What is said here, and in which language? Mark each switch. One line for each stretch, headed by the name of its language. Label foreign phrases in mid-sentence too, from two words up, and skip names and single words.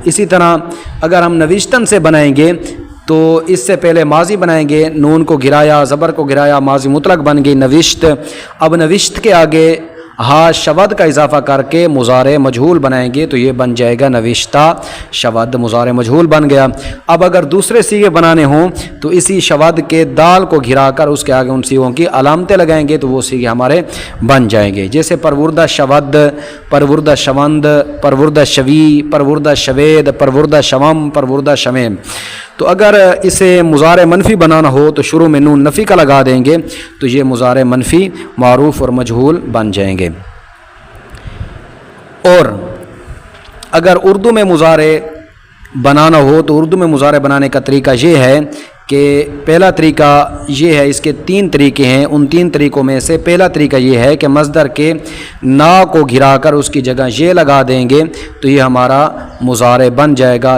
Urdu: اسی طرح اگر ہم نوشتن سے بنائیں گے تو اس سے پہلے ماضی بنائیں گے، نون کو گرایا زبر کو گرایا ماضی مطلق بن گئی نوشت، اب نوشت کے آگے ہا شود کا اضافہ کر کے مضارع مجہول بنائیں گے تو یہ بن جائے گا
Persian: نوشتہ شود،
Urdu: مضارع مجہول بن گیا۔ اب اگر دوسرے صیغے بنانے ہوں تو اسی شود کے دال کو گھرا کر اس کے آگے ان صیغوں کی علامتیں لگائیں گے تو وہ صیغے ہمارے بن جائیں گے، جیسے
Persian: پروردہ شود، پروردہ شوند، پروردہ شوی، پروردہ شوید، پروردہ شوم، پروردہ شمیم۔
Urdu: تو اگر اسے مضارع منفی بنانا ہو تو شروع میں نون نفی کا لگا دیں گے تو یہ مضارع منفی معروف اور مجہول بن جائیں گے۔ اور اگر اردو میں مضارع بنانا ہو تو اردو میں مضارع بنانے کا طریقہ یہ ہے کہ پہلا طریقہ یہ ہے، اس کے 3 طریقے ہیں، ان 3 طریقوں میں سے پہلا طریقہ یہ ہے کہ مصدر کے نا کو گھرا کر اس کی جگہ یہ لگا دیں گے تو یہ ہمارا مضارع بن جائے گا۔